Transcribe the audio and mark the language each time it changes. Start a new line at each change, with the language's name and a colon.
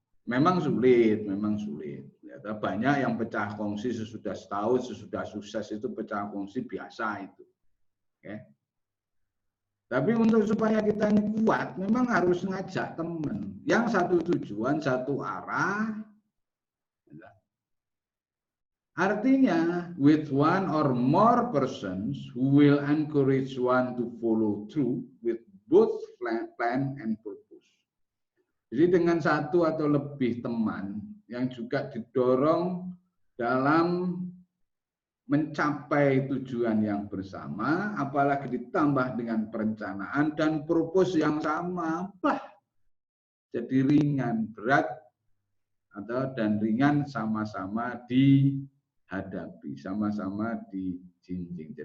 Indonesian: Memang sulit. Ya, banyak yang pecah kongsi sesudah setahun, sesudah sukses itu pecah kongsi biasa itu. Oke. Tapi untuk supaya kita ini kuat, memang harus ngajak teman. Yang satu tujuan, satu arah. Artinya,
English: with one or more persons who will encourage one to follow through with both plan and purpose.
Indonesian: Jadi dengan satu atau lebih teman yang juga didorong dalam mencapai tujuan yang bersama, apalagi ditambah dengan perencanaan dan purpose yang sama, jadi ringan, berat, dan ringan sama-sama dihadapi, sama-sama dijinjing.